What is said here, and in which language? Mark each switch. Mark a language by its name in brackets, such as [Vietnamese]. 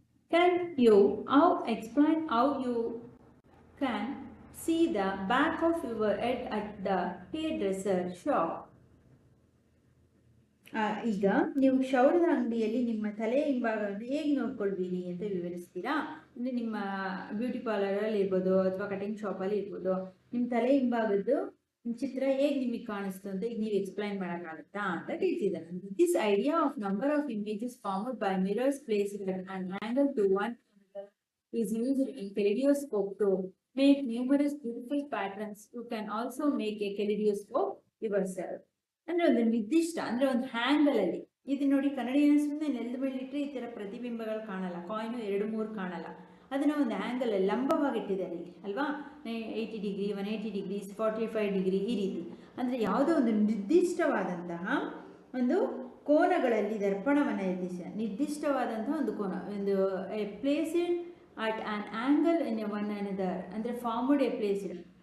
[English] Can you explain how you can see the back of your head at the hairdresser shop? [Kannada] ಈಗ ನೀವು ಕ್ಷೌರದ ಅಂಗಡಿಯಲ್ಲಿ ನಿಮ್ಮ ತಲೆ ಹಿಂಭಾಗವನ್ನು ಹೇಗೆ ನೋಡ್ಕೊಳ್ತೀರಿ ಅಂತ ವಿವರಿಸ್ತೀರಾ. ಅಂದರೆ ನಿಮ್ಮ ಬ್ಯೂಟಿ ಪಾರ್ಲರಲ್ಲಿ ಇರ್ಬೋದು ಅಥವಾ ಕಟಿಂಗ್ ಶಾಪಲ್ಲಿ ಇರ್ಬೋದು, ನಿಮ್ಮ ತಲೆ ಹಿಂಭಾಗದ್ದು ಚಿತ್ರ ಹೇಗೆ ನಿಮಗೆ ಕಾಣಿಸ್ತು ಅಂತ ಈಗ ನೀವು ಎಕ್ಸ್ಪ್ಲೈನ್ ಮಾಡೋಕ್ಕಾಗುತ್ತಾ ಅಂತ ಕೇಳ್ತಿದ್ದಾರೆ. [English] This idea of number of images formed by mirrors placed at an angle to one another is used in kaleidoscope to make numerous beautiful patterns. You can also make a kaleidoscope yourself. [Kannada] ಅಂದ್ರೆ ಒಂದು ನಿರ್ದಿಷ್ಟ, ಅಂದ್ರೆ ಒಂದು angle ಅಲ್ಲಿ, ಇದು ನೋಡಿ ಕನ್ನಡಿಯನ್ನು ಸುಮ್ಮನೆ ನೆಲದ ಮೇಲೆ ಇಟ್ಟರೆ ಈ ತರ ಪ್ರತಿಬಿಂಬಗಳು ಕಾಣಲ್ಲ, ಕಾಯಿನ್ 2-3 ಕಾಣಲ್ಲ. ಅದನ್ನ ಒಂದು ಆ್ಯಂಗಲ್ ಲಂಬವಾಗಿ ಇಟ್ಟಿದ್ದಾರೆ ಇಲ್ಲಿ ಅಲ್ವಾ, 80 ಡಿಗ್ರಿ, 180 ಡಿಗ್ರೀಸ್, 45 ಡಿಗ್ರಿ, ಈ ರೀತಿ. ಅಂದರೆ ಯಾವುದೋ ಒಂದು ನಿರ್ದಿಷ್ಟವಾದಂತಹ ಒಂದು ಕೋನಗಳಲ್ಲಿ ದರ್ಪಣವನ್ನು ನಿರ್ದಿಷ್ಟವಾದಂತಹ ಒಂದು ಕೋನ, ಒಂದು [English] placed at an angle in one another, [Kannada] ಅಂದರೆ [English] Formed a placed.